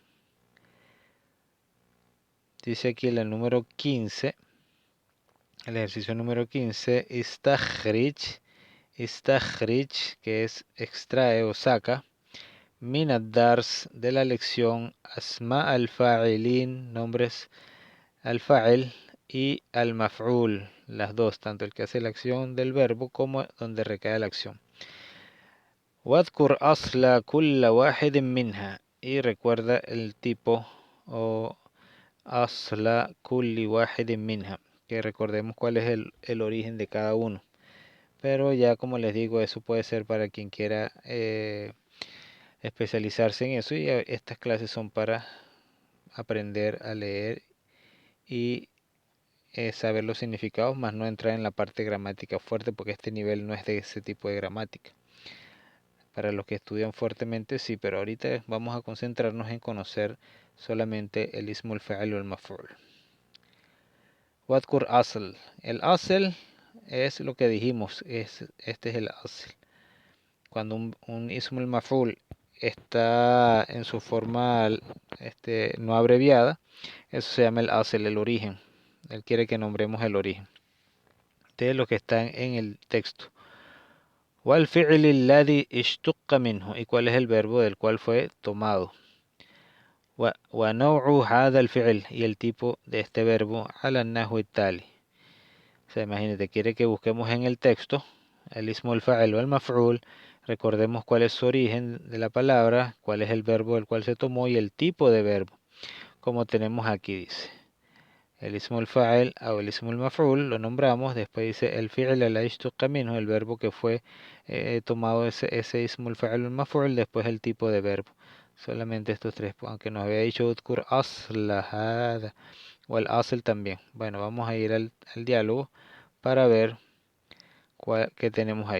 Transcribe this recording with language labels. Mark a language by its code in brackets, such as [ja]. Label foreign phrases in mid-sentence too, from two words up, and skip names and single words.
[es] Dice aquí el número 15, el ejercicio número 15, istakhrij, que es extrae o saca, [ar] من الدرس, [es] de la lección, [ar] أسماء الفاعلين, [es] nombres al-fa'il y al-maf'ul, las dos, tanto el que hace la acción del verbo como donde recae la acción. [ar] واذكر أصل كل واحد منها, [es] y recuerda el tipo o [ar] أصل كل واحد منها, [es] que recordemos cuál es el origen de cada uno. Pero ya como les digo, eso puede ser para quien quiera especializarse en eso, y estas clases son para aprender a leer y saber los significados, más no entrar en la parte gramática fuerte, porque este nivel no es de ese tipo de gramática. Para los que estudian fuertemente sí, pero ahorita vamos a concentrarnos en conocer solamente el [ar] اسم الفاعل [es] o el maf'ul. [ar] واذكر أصل. [es] El asl es lo que dijimos, este es el asl. Cuando un [ar] اسم المفعول [es] está en su forma no abreviada, eso se llama el asl, el origen. Él quiere que nombremos el origen de lo que está en el texto. [ar] والفعل الذي اشتق منه, [es] y cuál es el verbo del cual fue tomado. [ar] ونوع هذا الفعل, [es] y el tipo de este verbo, [ar] على النحو التالي. [es] O sea, imagínate, quiere que busquemos en el texto el ismo, el fa'il o el maf'ul, recordemos cuál es su origen de la palabra, cuál es el verbo del cual se tomó y el tipo de verbo, como tenemos aquí, dice. El ismo el fa'il o el ismo el maf'ul lo nombramos, después dice el [ar] الفعل اشتق منه, [es] el verbo que fue tomado ese ismo el fa'il o el maf'ul, después el tipo de verbo. Solamente estos tres, aunque nos había dicho [ar] اذكر أصل هذا [es] o el asl también. Bueno, vamos a ir al diálogo para ver qué tenemos ahí.